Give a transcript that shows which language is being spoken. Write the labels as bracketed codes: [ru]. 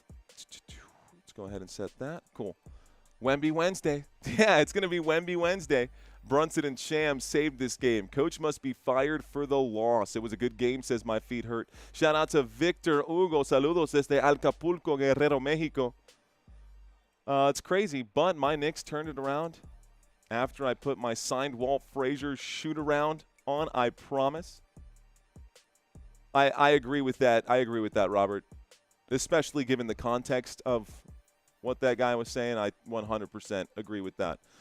[en] Let's go ahead and set that. Cool. Wemby Wednesday. Yeah, it's going to be Wemby Wednesday. Brunson and Shams saved this game. Coach must be fired for the loss. It was a good game, says my feet hurt. Shout out to Victor Hugo. [es] Saludos desde Acapulco, Guerrero, Mexico. [en] It's crazy, but my Knicks turned it around after I put my signed Walt Frazier shoot around on, I promise. I agree with that. I agree with that, Robert. Especially given the context of what that guy was saying, I 100% agree with that.